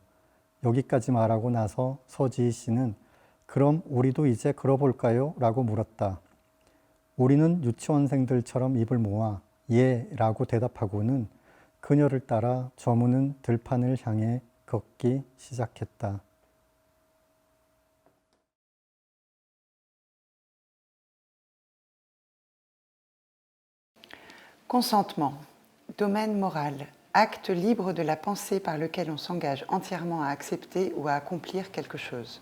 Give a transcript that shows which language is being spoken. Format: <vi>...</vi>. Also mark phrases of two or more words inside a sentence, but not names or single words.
<ko>여기까지 말하고 나서 서지희 씨는 그럼 우리도 이제 걸어볼까요? 라고 물었다. 우리는 유치원생들처럼 입을 모아 예 라고 대답하고는 그녀를 따라 저무는 들판을 향해 걷기 시작했다.</ko> <fr>Consentement, domaine moral, acte libre de la pensée par lequel on s'engage entièrement à accepter ou à accomplir quelque chose.</fr>